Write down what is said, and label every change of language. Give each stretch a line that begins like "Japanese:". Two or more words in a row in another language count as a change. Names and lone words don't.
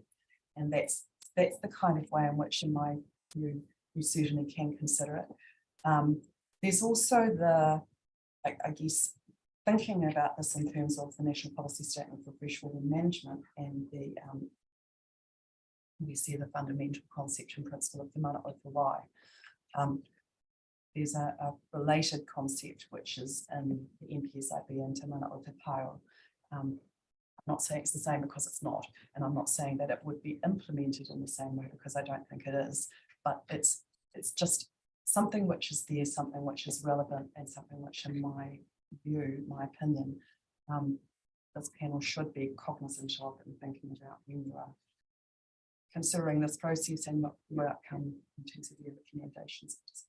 English: And that's the kind of way in which, in my view, you certainly can consider it. There's also I guess, thinking about this in terms of the National Policy Statement for Freshwater Management and we see the fundamental concept and principle of the
Māori: mana o te wai.
English: There's a related concept which is in the MPSIB and
Māori: te mana o te pao.
English: I'm not saying it's the same because it's not, and I'm not saying that it would be implemented in the same way because I don't think it is, but it's just something which is there, something which is relevant, and something which, in my view, my opinion, this panel should be cognizant of and thinking about when you are considering this process and what your outcome in terms of your recommendations.